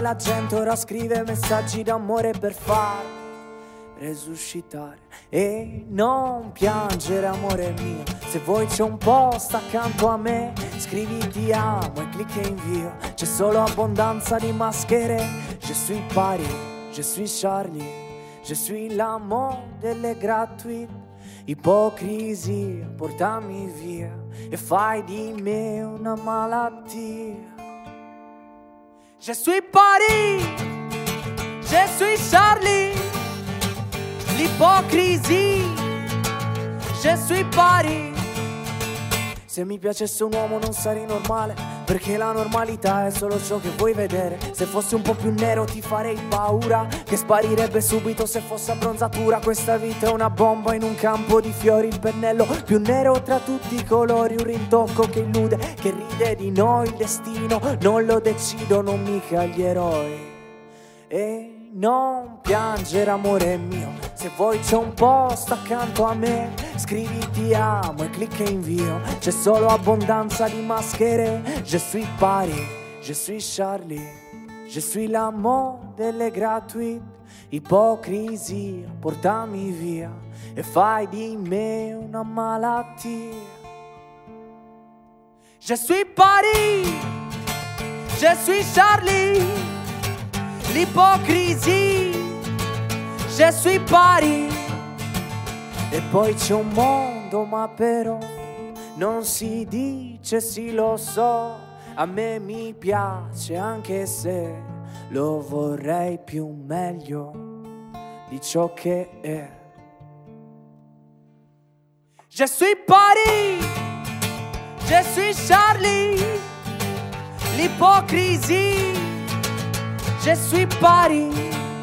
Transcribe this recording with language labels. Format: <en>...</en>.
<it>La gente ora scrive messaggi d'amore per far resuscitare. E non piangere amore mio, se vuoi c'è un posto accanto a me. Scrivi ti amo e clicca invio, c'è solo abbondanza di maschere.</it> <fr>Je suis Paris, je suis Charlie, je suis l'amour</fr> <it>delle gratuite. Ipocrisia, portami via e fai di me una malattia.</it> <fr>Je suis Paris, je suis Charlie,</fr> <it>l'ipocrisia,</it> <fr>je suis Paris.</fr> <it>Se mi piacesse un uomo non sarei normale, perché la normalità è solo ciò che vuoi vedere. Se fossi un po' più nero ti farei paura, che sparirebbe subito se fosse abbronzatura. Questa vita è una bomba in un campo di fiori, il pennello più nero tra tutti i colori, un rintocco che illude, che ride di noi. Il destino non lo decidono mica gli eroi. E non piangere amore mio, se vuoi c'è un posto accanto a me. Scrivi ti amo e clicca invio, c'è solo abbondanza di maschere.</it> <fr>Je suis Paris, je suis Charlie, je suis l'amour</fr> <it>delle gratuite. Ipocrisia, portami via e fai di me una malattia.</it> <fr>Je suis Paris, je suis Charlie,</fr> <it>l'ipocrisia,</it> <fr>je suis Paris.</fr> <it>E poi c'è un mondo, ma però non si dice, sì lo so. A me mi piace anche se lo vorrei più meglio di ciò che è.</it> <fr>Je suis Paris, je suis Charlie,</fr> <it>l'ipocrisia,</it> <fr>je suis Paris.</fr>